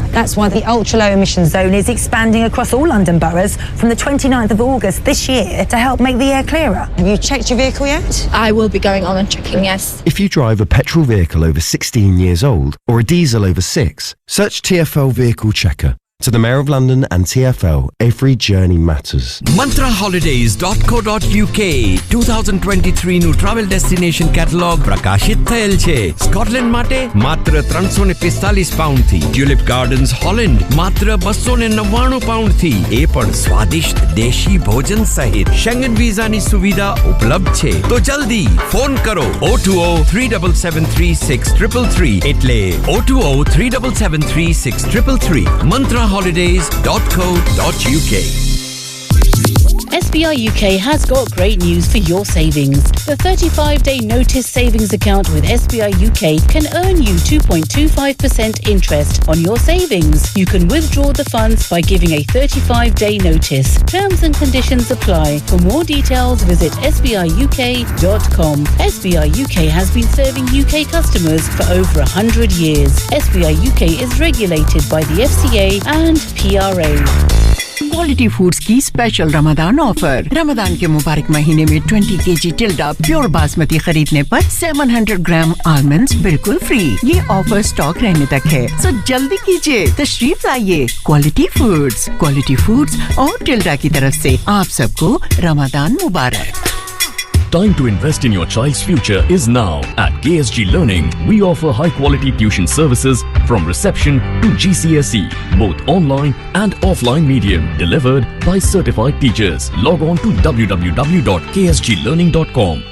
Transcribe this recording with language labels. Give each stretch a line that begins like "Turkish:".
English: That's why the ultra low emission zone is expanding across all London boroughs from the 29th of August this year to help make the air clearer. Have you checked your vehicle yet? I will be going on and checking, yes. If you drive a petrol vehicle over 16 years old or a diesel over 6, search TfL Vehicle Checker. To the Mayor of London and TfL, every journey matters.
Gujarati: mantraholidays.co.uk 2023 નું travel destination catalogue પ્રકાશિત થયેલ છે. Scotland માટે માત્ર 345 pound થી, tulip gardens Holland માત્ર 299 pound થી, એ પણ સ્વાદિષ્ટ દેશી ભોજન સહિત શેંગન વિઝાની સુવિધા ઉપલબ્ધ છે. તો જલ્દી ફોન કરો 02037736333 એટલે 02037736333 mantraholidays.co.uk.
English: SBI UK has got great news for your savings. The 35-day notice savings account with SBI UK can earn you 2.25% interest on your savings. You can withdraw the funds by giving a 35-day notice. Terms and conditions apply. For more details, visit sbiuk.com. SBI UK has been serving UK customers for over 100 years. SBI UK is regulated by the FCA and PRA.
Hindi: Quality foods की special Ramzan offer. Ramzan के मुबारक महीने में 20 kg tilde pure basmati खरीदने पर 700 ग्राम almonds बिल्कुल free. ये offer stock रहने तक है, सो जल्दी कीजिए, तशरीफ लाइए। क्वालिटी फूड्स और टिल्डा की तरफ से आप सबको रमजान मुबारक।
English: Time to invest in your child's future is now. At KSG Learning, we offer high-quality tuition services from reception to GCSE, both online and offline medium, delivered by certified teachers. Log on to www.ksglearning.com